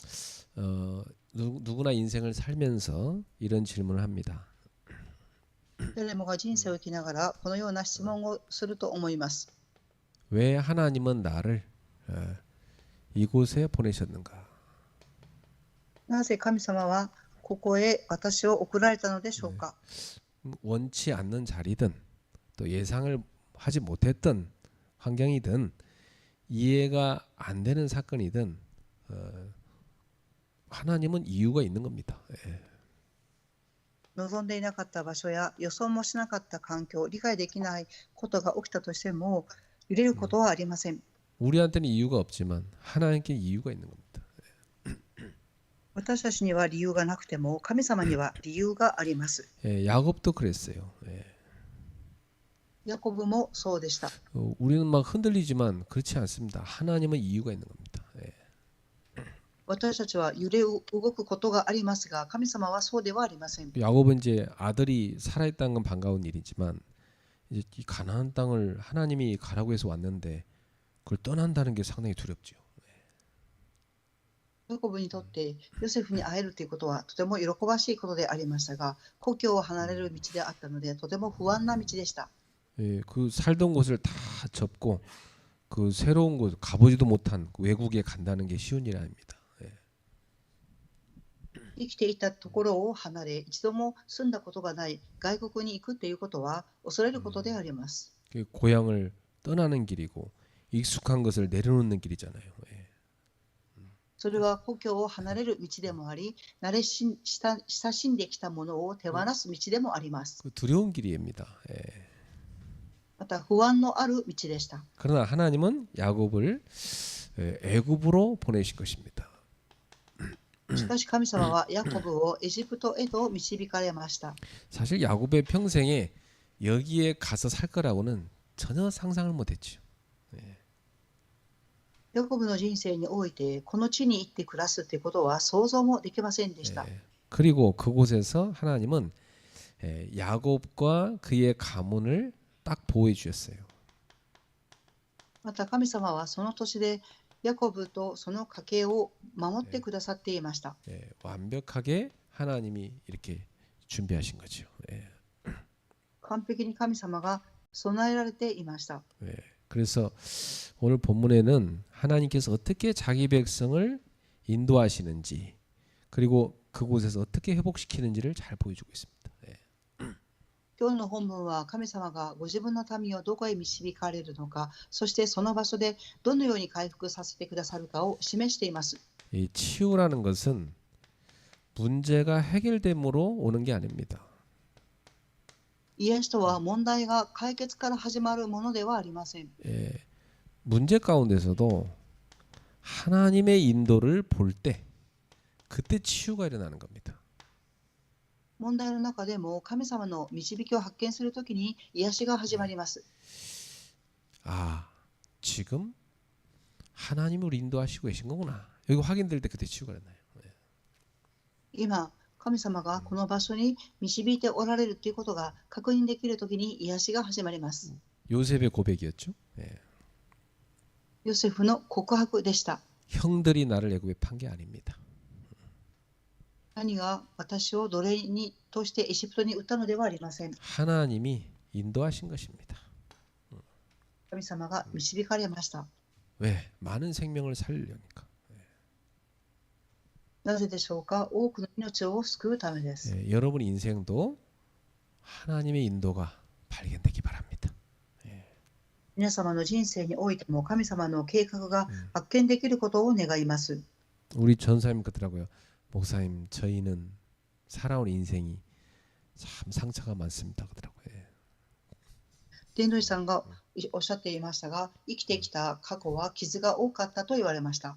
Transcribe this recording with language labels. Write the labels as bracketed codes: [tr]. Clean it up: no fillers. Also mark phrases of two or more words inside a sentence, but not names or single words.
[ko] 누구나 인생을 살면서 이런 질문을 합니다. [ja] 誰もが人生を生きながらこのような質問をすると思います。 [ko] 왜 하나님은 나를 이곳에 보내셨는가? [ja] なぜ神様はここへ私を送られたのでしょうか。 [ko] 원치 않는 자리든 또 예상을 하지 못했던 환경이든 이해가 안 되는 사건이든 하나님은 이유가 있는 겁니다. [ja] 望んでいなかった場所や予想もしなかった環境、理解できないことが起きたとしても揺れることはありません。 [ko] 우리한테는 이유가 없지만 하나님께 이유가 있는 겁니다. [ja] 私たちには理由がなくても神様には理由があります。 [ko] 야곱도 그랬어요. [ja] ヤコブもそうでした。 [ko] 우리는 막 흔들리지만 그렇지 않습니다. 하나님은 이유가 있는 겁니다. [ja] 私たちは揺れ動くことがありますが神様はそうではありません。 [ko] 야곱은 이제 아들이 살아있다는 건 반가운 일이지만 이제 이 가나안 땅을 하나님이 가라고 해서 왔는데 그걸 떠난다는 게 상당히 두렵죠. [ja] ヤコブにとってヨセフに会えるということはとても喜ばしいことでありましたが故郷を離れる道であったのでとても不安な道でした。 [ko] 그 살던 곳을 다 접고 그 새로운 곳 가보지도 못한 외국에 간다는 게 쉬운 일이 아닙니다. [ja] 生きていたところを離れ一度も住んだことがない外国に行くということは恐れることであります。 [ko] 고향을 떠나는 길이고 익숙한 것을 내려놓는 길이잖아요. [ja] それは故郷を離れる道でもあり慣れ親しんできたものを手放す道でもあります。 [ko] 두려운 길입니다. [ja] また不安のある道でした。 [ko] 그러나 하나님은 야곱을 애굽으로 보내신 것입니다. [ja] しかし神様はヤコブをエジプトへと導かれました。 [ko] 사실 야곱의 평생에 여기에 가서 살 거라고는 전혀 상상을 못했죠. [ja] ヤコブの人生においてこの地に行って暮らすということは想像もできませんでした。 [ko] 그리고 그곳에서 하나님은 야곱과 그의 가문을 딱 보호해 주셨어요. [ja] また神様はその年でヤコブとその家系を守ってくださっていました。 [ko] 완벽하게 하나님이 이렇게 준비하신 거죠. [ja] 完璧に神様が備えられていました。 [ko] 그래서 오늘 본문에는 하나님께서 어떻게 자기 백성을 인도하시는지 그리고 그곳에서 어떻게 회복시키는지를 잘 보여주고 있습니다. [ja] 今日の本文は神様がご自分の民をどこへ導かれるのか、そしてその場所でどのように回復させてくださるかを示しています。 [ko] 이 치유라는 것은 문제가 해결됨으로 오는 게 아닙니다. [ja] 癒しとは問題が解決から始まるものではありません。 [ko] 문제 가운데서도 하나님의 인도를 볼 때 그때 치유가 일어나는 겁니다. [ja] 問題の中でも神様の導きを発見するときに癒しが始まります。 [ko] 아, 지금 하나님을 인도하시고 계신 거구나. 여기 확인될 때 그때 치유가 일어나요. [ja] 今、神様がこの場所に導いておられるということが確認できるときに癒しが始まります。 [ko] 요셉의 고백이었죠. [ja] ヨセフの告白でした。 [ko] 형들이 나를 애굽에 판 게 아닙니다. [ja] 兄が私を奴隷にとしてエジプトに売ったのではありません。 [ko] 하나님이 인도하신 것입니다. [ja] 神様が導かれました。 [ko] 왜? 많은 생명을 살리려니까. [ja] なぜでしょうか。多くの命を救うためです。 [ko] 여러분 인생도 하나님의 인도가 발견되기 바랍니다. [ja] 皆様の人生においても神様の計画が発見できることを願います。 [ko] 우리 전사님 그러더라고요. 목사님, 저희는 살아온 인생이 참 상처가 많습니다. 그러더라고요. [ja] 伝道師さんがおっしゃっていましたが、生きてきた過去は傷が多かったと言われました。